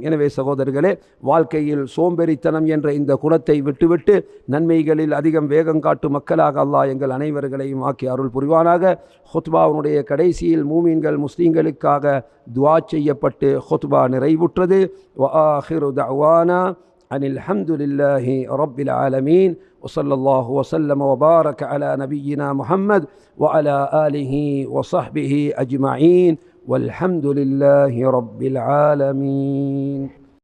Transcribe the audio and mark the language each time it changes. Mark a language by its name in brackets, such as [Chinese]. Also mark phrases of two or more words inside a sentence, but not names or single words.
[Tamil] எனவே சகோதரர்களே, வாழ்க்கையில் சோம்பேறித்தனம் என்ற இந்த குணத்தை விட்டுவிட்டு நன்மைகளில் அதிகம் வேகம் காட்டும் மக்களாக அல்லாஹ் எங்கள் அனைவர்களையும் ஆக்கி அருள் புரிவானாக. ஹுத்பாவுடைய கடைசியில் மூமீன்கள் முஸ்லீம்களுக்காக துஆ செய்யப்பட்டு ஹுத்பா நிறைவுற்றது. [Arabic] وآخر دعوانا أن الحمد لله رب العالمين. وصلى الله وسلم وبارك على نبينا محمد وعلى آله وصحبه أجمعين والحمد لله رب العالمين.